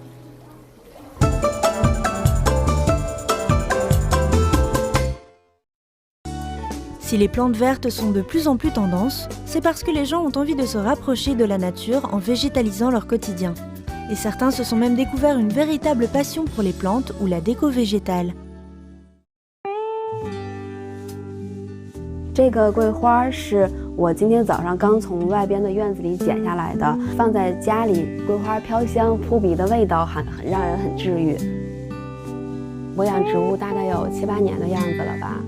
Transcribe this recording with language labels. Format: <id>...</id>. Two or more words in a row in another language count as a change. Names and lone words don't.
<fr>Si les plantes vertes sont de plus en plus tendance, c'est parce que les gens ont envie de se rapprocher de la nature en végétalisant leur quotidien. Et certains se sont même découvert une véritable passion pour les plantes ou la déco végétale.</fr> <zh>这个桂花是我今天早上刚从外边的院子里剪下来的，放在家里，桂花飘香，扑鼻的味道很让人很治愈。我养植物大概有7、8年的样子了吧。</zh>